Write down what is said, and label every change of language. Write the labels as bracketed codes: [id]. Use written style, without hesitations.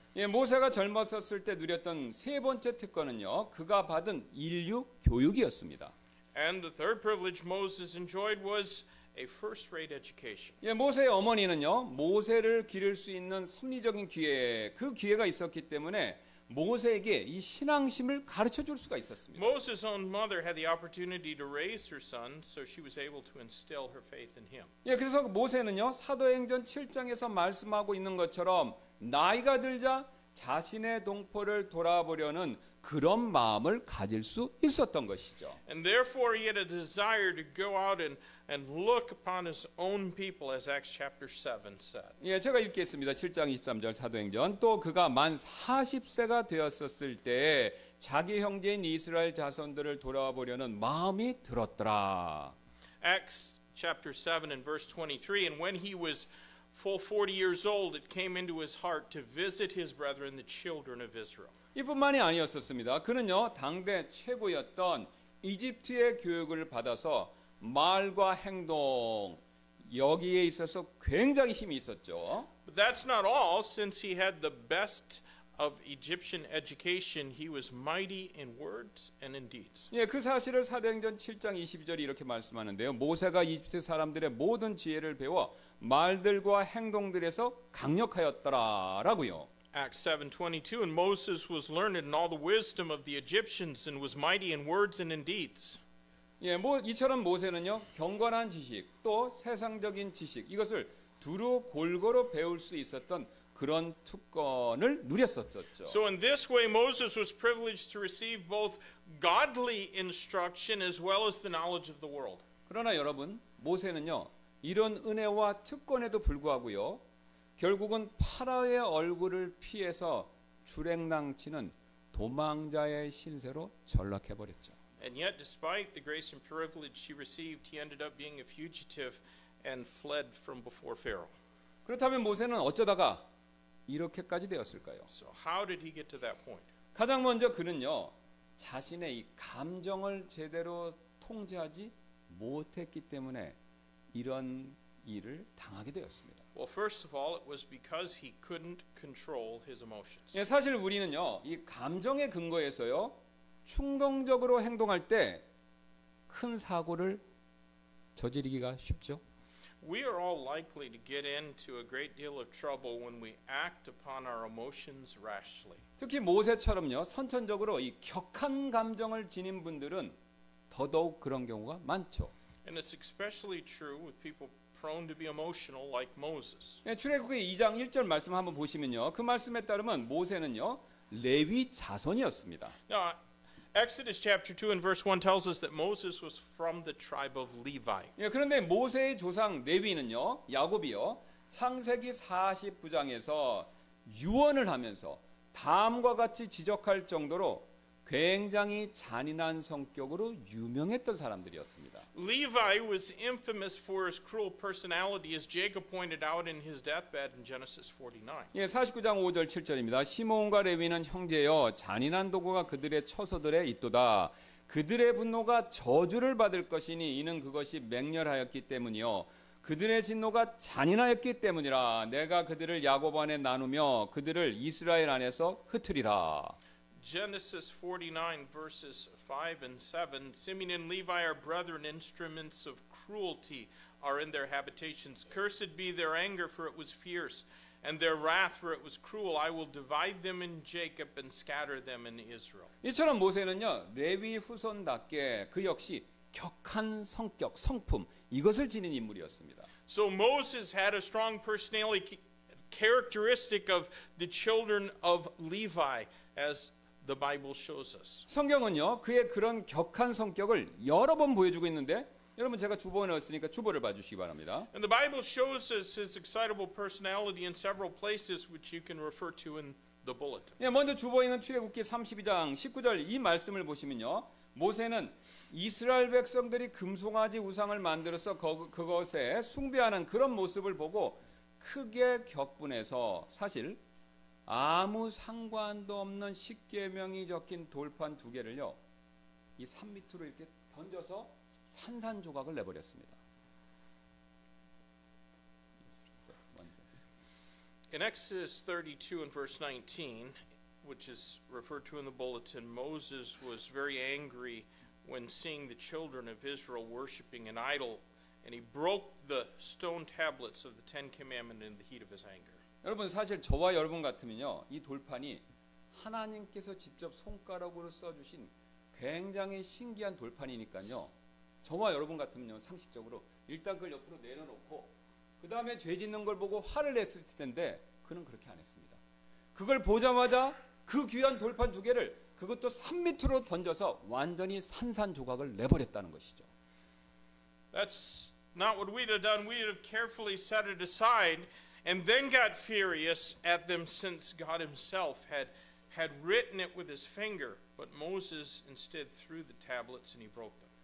[ko] 예, 모세가 젊었을 때 누렸던 세 번째 특권은요 그가 받은 인류 교육이었습니다. [en] And the third privilege Moses enjoyed was a first-rate education. [ko] 예, 모세의 어머니는요 모세를 기를 수 있는 섭리적인 기회, 그 기회가 있었기 때문에 모세에게 이 신앙심을 가르쳐 줄 수가 있었습니다. [en] Moses' own mother had the opportunity to raise her son, so she was able to instill her faith in him. [ko] 예, 그래서 모세는요 사도행전 7장에서 말씀하고 있는 것처럼 나이가 들자 자신의 동포를 돌아보려는 그런 마음을 가질 수 있었던 것이죠. [en] And therefore he had a desire to go out and look upon his own people, as Acts chapter 7 said. [ko] 예, 제가 읽겠습니다. 7장 23절 사도행전. 또 그가 만 40세가 되었었을 때 자기 형제인 이스라엘 자손들을 돌아보려는 마음이 들었더라. [en] Acts chapter 7 and verse 23, and when he was full 40 years old, it came into his heart to visit his brethren, the children of Israel. [ko] 이뿐만이 아니었었습니다. 그는요 당대 최고였던 이집트의 교육을 받아서 말과 행동 여기에 있어서 굉장히 힘이 있었죠. [en] But that's not all. Since he had the best of Egyptian education, he was mighty in words and in deeds. [ko] 예, 그 사실을 사도행전 7장 22절이 이렇게 말씀하는데요. 모세가 이집트 사람들의 모든 지혜를 배워 말들과 행동들에서 강력하였더라라고요. [en] Acts 7:22, and Moses was learned in all the wisdom of the Egyptians and was mighty in words and in deeds. [ko] 예, 이처럼 모세는요 경건한 지식 또 세상적인 지식 이것을 두루 골고루 배울 수 있었던 그런 특권을 누렸었죠. [en] So in this way, Moses was privileged to receive both godly instruction as well as the knowledge of the world. [ko] 그러나 여러분, 모세는요 이런 은혜와 특권에도 불구하고요 결국은 파라오의 얼굴을 피해서 주랭랑치는 도망자의 신세로 전락해 버렸죠. [en] And yet, despite the grace and privilege he received, he ended up being a fugitive and fled from before Pharaoh. [ko] 그렇다면 모세는 어쩌다가 이렇게까지 되었을까요? [en] So how did he get to that point? [ko] 가장 먼저 그는요 자신의 이 감정을 제대로 통제하지 못했기 때문에 이런 일을 당하게 되었습니다. [en] Well, first of all, it was because he couldn't control his emotions. [ko] 예, 사실 우리는요 이 감정의 근거에서요 충동적으로 행동할 때 큰 사고를 저지르기가 쉽죠. [en] We are all likely to get into a great deal of trouble when we act upon our emotions rashly. [ko] 특히 모세처럼요 선천적으로 이 격한 감정을 지닌 분들은 더더욱 그런 경우가 많죠. [en] And it's especially true with people prone to be emotional like Moses. [ko] 예, 출애굽기 2장 1절 말씀 한번 보시면요 그 말씀에 따르면 모세는요 레위 자손이었습니다. [en] Now, Exodus chapter 2 and verse 1 tells us that Moses was from the tribe of Levi. [ko] 예, 그런데 모세의 조상 레위는요 야곱이요 창세기 49장에서 유언을 하면서 다음과 같이 지적할 정도로 굉장히 잔인한 성격으로 유명했던 사람들이었습니다. [en] Levi was infamous for his cruel personality, as Jacob pointed out in his deathbed in Genesis 49. [ko] 예, 49장 5절 7절입니다. 시므온과 레위는 형제여 잔인한 도구가 그들의 처소들에 있도다. 그들의 분노가 저주를 받을 것이니 이는 그것이 맹렬하였기 때문이요 그들의 진노가 잔인하였기 때문이라. 내가 그들을 야곱 안에 나누며 그들을 이스라엘 안에서 흩으리라. [en] Genesis 49 verses 5 and 7, Simeon and Levi are brethren, instruments of cruelty are in their habitations. Cursed be their anger, for it was fierce, and their wrath, for it was cruel. I will divide them in Jacob and scatter them in Israel. [ko] 이처럼 모세는요 레위 후손답게 그 역시 격한 성격, 성품 이것을 지닌 인물이었습니다. [en] So Moses had a strong personality characteristic of the children of Levi, as the Bible shows us. [ko] 성경은요 그의 그런 격한 성격을 여러 번 보여주고 있는데 여러분 제가 주보에 넣었으니까 주보를 봐주시기 바랍니다. [en] And the Bible shows us his excitable personality in several places, which you can refer to in the bulletin. [ko] 예, 먼저 주보에 있는 출애굽기 32장 19절 이 말씀을 보시면요 모세는 이스라엘 백성들이 금송아지 우상을 만들어서 그것에 숭배하는 그런 모습을 보고 크게 격분해서 사실 아무 상관도 없는 십계명이 적힌 돌판 2개를요, 이 산 밑으로 이렇게 던져서 산산조각을 내버렸습니다. [en] In Exodus 32 and verse 19, which is referred to in the bulletin, Moses was very angry when seeing the children of Israel worshiping an idol, and he broke the stone tablets of the Ten Commandments in the heat of his anger. [ko] 여러분, 사실 저와 여러분 같으면요, 이 돌판이 하나님께서 직접 손가락으로 써주신 굉장히 신기한 돌판이니까요, 저와 여러분 같으면요, 상식적으로 일단 그걸 옆으로 내려놓고 그 다음에 죄 짓는 걸 보고 화를 냈을 텐데 그는 그렇게 안 했습니다. 그걸 보자마자 그 귀한 돌판 2개를 그것도 산 밑으로 던져서 완전히 산산조각을 내버렸다는 것이죠. [en] That's not what we'd have done. We'd have carefully set it aside and then got furious at them, since God himself had written it with his finger. But Moses instead threw the tablets and he broke them.